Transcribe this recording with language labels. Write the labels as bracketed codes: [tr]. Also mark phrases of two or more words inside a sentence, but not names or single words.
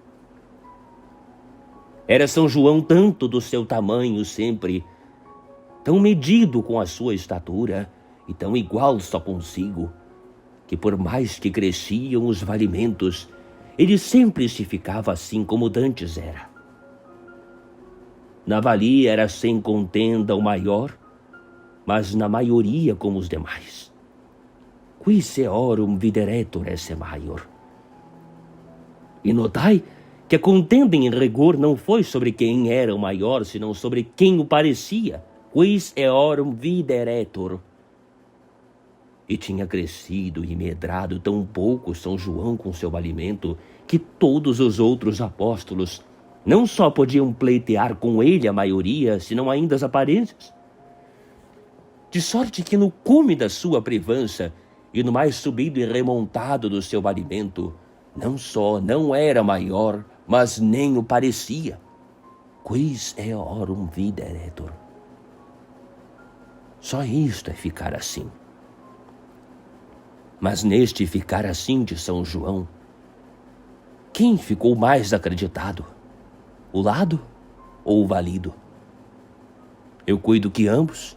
[pt] Era São João tanto do seu tamanho sempre, tão medido com a sua estatura e tão igual só consigo, que por mais que cresciam os valimentos, ele sempre se ficava assim como dantes era. Na valia era sem contenda o maior, mas na maioria como os demais. [la] Qui seorum videretur esse maior. [pt] E notai que a contenda em rigor não foi sobre quem era o maior, senão sobre quem o parecia. [la] Quis eorum videretur. [pt] E tinha crescido e medrado tão pouco São João com seu valimento, que todos os outros apóstolos não só podiam pleitear com ele a maioria, senão ainda as aparências. De sorte que no cume da sua privança e no mais subido e remontado do seu valimento, não só não era maior, mas nem o parecia. [la] Quis eorum videretur. [pt] Só isto é ficar assim. Mas neste ficar assim de São João, quem ficou mais acreditado? O lado ou o valido? Eu cuido que ambos.